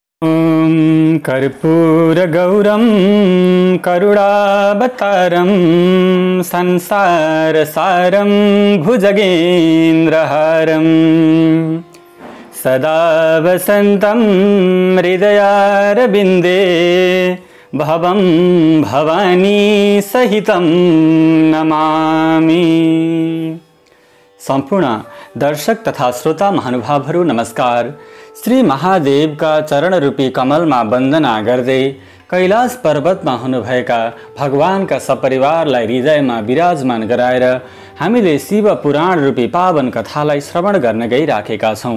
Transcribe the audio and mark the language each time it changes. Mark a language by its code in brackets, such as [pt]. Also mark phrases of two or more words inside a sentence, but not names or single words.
[sa] ॐ कर्पूरगौरं करुणावतारं संसारसारं भुजगेन्द्रहारं सदा वसन्तं हृदयारविन्दे भवं भवानी सहितं नमामि। [ne] सम्पूर्ण दर्शक तथा श्रोता महानुभावहरू नमस्कार। श्री महादेव का चरण रूपी कमलमा वन्दना गर्दै कैलाश पर्वतमा हुनुभएका भगवानका सपरिवारलाई हृदयमा विराजमान गराएर हामीले शिव पुराण रूपी पावन कथालाई श्रवण गर्न गइराखेका छौं।